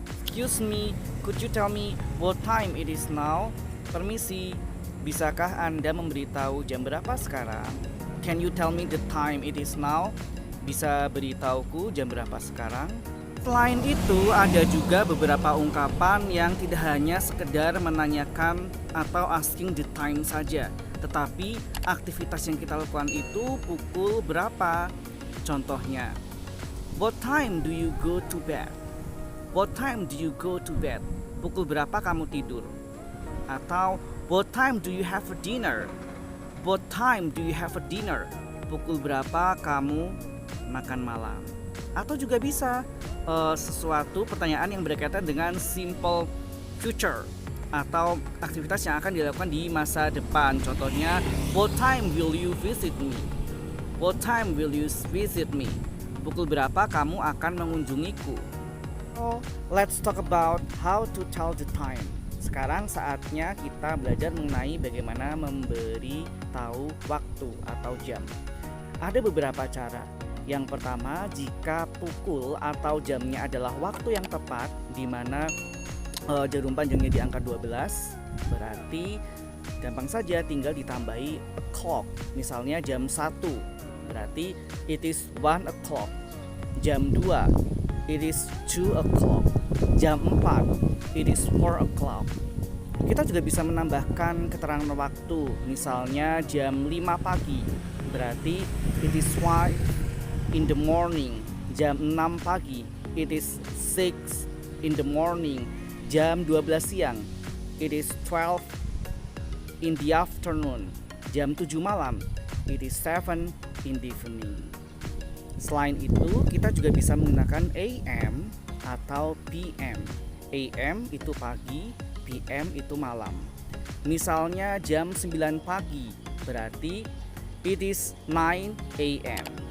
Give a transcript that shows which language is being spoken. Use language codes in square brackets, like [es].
[en] Excuse me, could you tell me what time it is now? [id] Permisi, bisakah Anda memberitahu jam berapa sekarang? [en] Can you tell me the time it is now? [id] Bisa beritahuku jam berapa sekarang? Selain itu, ada juga beberapa ungkapan yang tidak hanya sekedar menanyakan atau [en] asking the time [id] saja, tetapi aktivitas yang kita lakukan itu pukul berapa. [en] Contohnya, what time do you go to bed? What time do you go to bed? [id] Pukul berapa kamu tidur? [en] Atau what time do you have a dinner? What time do you have a dinner? [id] Pukul berapa kamu makan malam? Atau juga bisa sesuatu pertanyaan yang berkaitan dengan simple future atau aktivitas yang akan dilakukan di masa depan. [en] Contohnya, what time will you visit me? What time will you visit me? [id] Pukul berapa kamu akan mengunjungiku? [en] So, let's talk about how to tell the time. [id] Sekarang saatnya kita belajar mengenai bagaimana memberi tahu waktu atau jam. Ada beberapa cara. Yang pertama, jika pukul atau jamnya adalah waktu yang tepat di mana jarum panjangnya di angka 12, berarti gampang saja tinggal ditambahi o'clock. Misalnya jam 1, berarti [en] it is 1 o'clock. [id] Jam 2, [en] it is 2 o'clock. [id] Jam 4, [en] it is 4 o'clock. [id] Kita juga bisa menambahkan keterangan waktu. Misalnya jam 5 pagi, berarti [en] it is 5 in the morning. [id] Jam 6 pagi, [en] it is 6 in the morning. [id] Jam 12 siang, [en] it is 12 in the afternoon. [id] Jam 7 malam, [en] it is 7 in the evening. [id] Selain itu, kita juga bisa menggunakan AM atau PM. AM itu pagi, PM itu malam. Misalnya jam 9 pagi, berarti [en] it is 9 AM.